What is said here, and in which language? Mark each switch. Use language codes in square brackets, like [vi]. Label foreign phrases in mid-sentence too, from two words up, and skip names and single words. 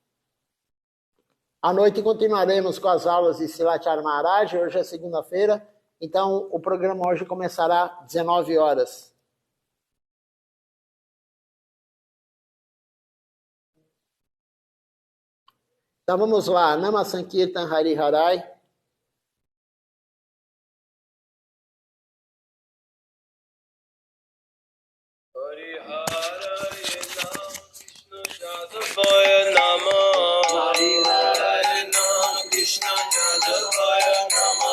[pt] À noite continuaremos com as aulas de Silacharya Maharaj, hoje é segunda-feira, então o programa hoje começará às 19 horas. Então vamos lá, [sa] नाम सङ्कीर्तन हरि हरै. जादवाय नम हरि हरे नाम कृष्ण जादवाय नम